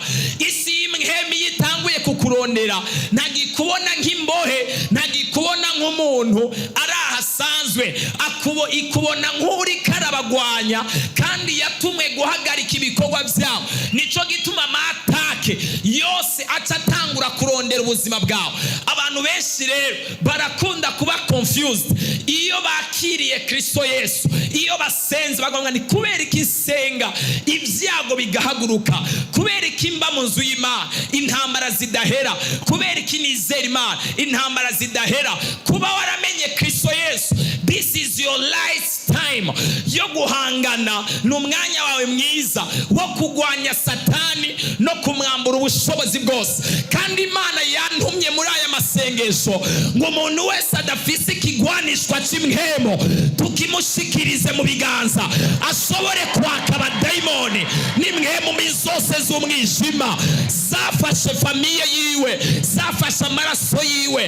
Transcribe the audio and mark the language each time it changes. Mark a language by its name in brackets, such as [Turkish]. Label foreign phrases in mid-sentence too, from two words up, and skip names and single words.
[Rundi] Isi y'imwihemo yitanguye kukurondera, ntagikubona nk'imbohe, ntagikubona nk'umuntu ari ahasanzwe, ikubona nk'uri karabagwanya kandi yatumwe guhagarika ibikorwa byabo. Nico gituma amatake yose acatangura kurondera ubuzima bwabo. Abantu benshi rero barakunda kuba confused iyo bakiriye Kristo Yesu, iyo basenze bagomba ni kubera iki senga ibyago bigahaguruka, kubera iki mba mu nzu y'Imana intambara zidahera, kubera iki nizera Imana intambara zidahera. Kuba waramenye Kristo Yesu, [English] this is your lifetime. [Rundi] byo guhangana, ni umwanya wawe mwiza wo kugwanya Satani no kumwambura ubushobozi bwose. Kandi Imana yantumye muri aya masengesho ngo umuntu wese adafise ikigwanishwa cy'imhemo tukimushikirize mu biganza, ashobore kwaka abadayimoni n'imhemu zose z'umwijima zafashe famiye yiwe, zafashe amaraso yiwe.